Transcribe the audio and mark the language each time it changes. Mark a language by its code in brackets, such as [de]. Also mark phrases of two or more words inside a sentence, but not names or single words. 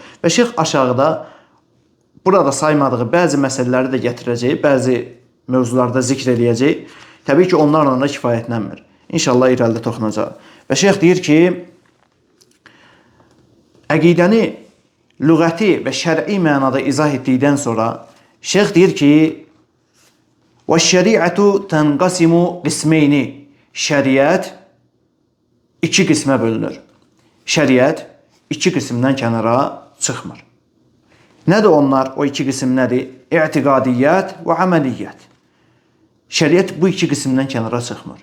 [az] Və şeyx aşağıda burada saymadığı bəzi məsələləri də gətirəcək, bəzi mövzularda zikr eləyəcək. Təbii ki, onlarla da kifayətlənmir. İnşallah irəlidə toxunacaq. Və şeyx deyir ki, əqidəni lüğəti və şər'i mənada izah etdikdən sonra şeyx deyir ki, [ar] وَالشَّرِيعَةُ تَنْقَسِمُ قِسْمَيْنِ. [az] Şəriət 2 qismə bölünür. Şəriət 2 qismdən kənara çıxmır. Nədir onlar? O 2 qism nədir? İ'tiqadiyyət və əməliyyət. Şəriət bu 2 qismdən kənara çıxmır.